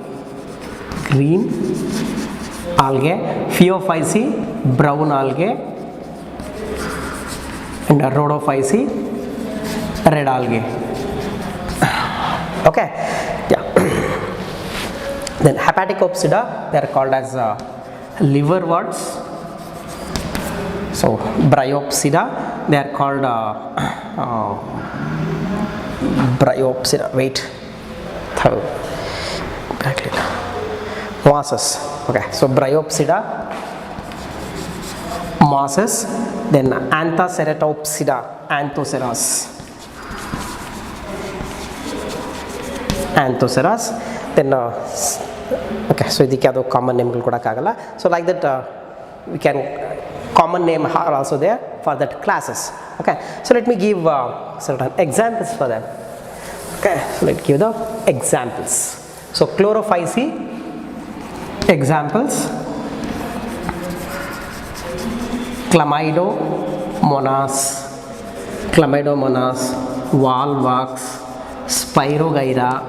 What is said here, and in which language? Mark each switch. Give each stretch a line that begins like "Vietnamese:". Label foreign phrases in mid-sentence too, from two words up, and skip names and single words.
English: Phyophyce, brown algae, and rhodophyce, red algae. Okay, yeah. Then Hepatocopsida, they are called as liverworts. So Bryopsida, they are called Bryopsida. Wait, mosses. Okay, so Bryopsida, mosses. Then Anthoceratopsida, anthoceras.
Kannada: Then ಓಕೆ, ಸೊ ಇದಕ್ಕೆ ಯಾವುದೋ
English: common names
Kannada: ಕೊಡೋಕ್ಕಾಗಲ್ಲ.
English: so like that we can common name are also there for that classes. okay, so let me give certain examples for them. Okay, so let's give the examples. So chlorophyce examples: Chlamydomonas, Wallwax, Spirogyra.